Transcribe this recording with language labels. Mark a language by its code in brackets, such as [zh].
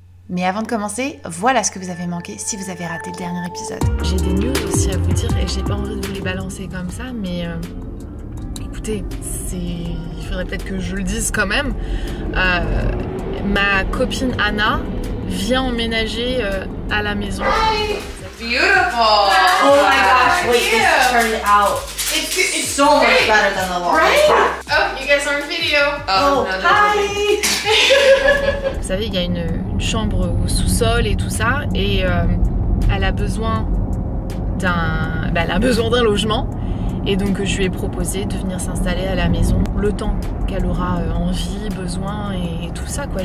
[fr] Mais avant de commencer, voilà ce que vous avez manqué si vous avez raté le dernier épisode. J'ai des news aussi à vous dire et j'ai pas envie de vous les balancer comme ça, mais écoutez, il faudrait peut-être que je le dise quand même. Ma copine Anna vient emménager à la maison. [en] Hi! Beautiful! Oh my gosh, wait, this turned out It's so much better than the last one. right? Oh, you guys are on video. Oh, no, hi! [fr] Vous savez, il y a une chambre au sous-sol et tout ça, et elle a besoin d'un logement. Et donc je lui ai proposé de venir s'installer à la maison le temps qu'elle aura envie, besoin et tout ça quoi.